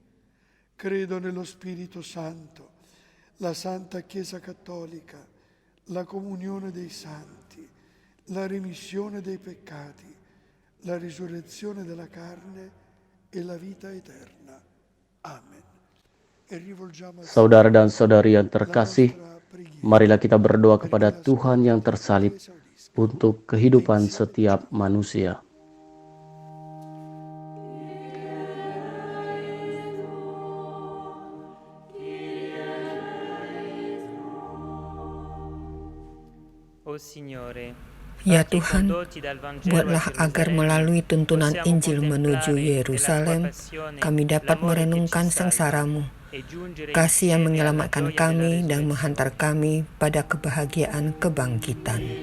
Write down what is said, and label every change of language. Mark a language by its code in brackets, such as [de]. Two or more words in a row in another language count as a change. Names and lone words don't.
[it] Credo nello Spirito Santo, la Santa Chiesa Cattolica, la comunione dei santi, la remissione dei peccati, la risurrezione della carne e la vita eterna. Amen. E rivolgiamo a [id] Saudara dan saudari yang terkasih, marilah kita berdoa kepada Tuhan yang tersalib untuk kehidupan setiap manusia. Ya Tuhan, buatlah agar melalui tuntunan Injil menuju Yerusalem, kami dapat merenungkan sengsara-Mu, kasih yang menyelamatkan kami dan menghantar kami pada kebahagiaan kebangkitan.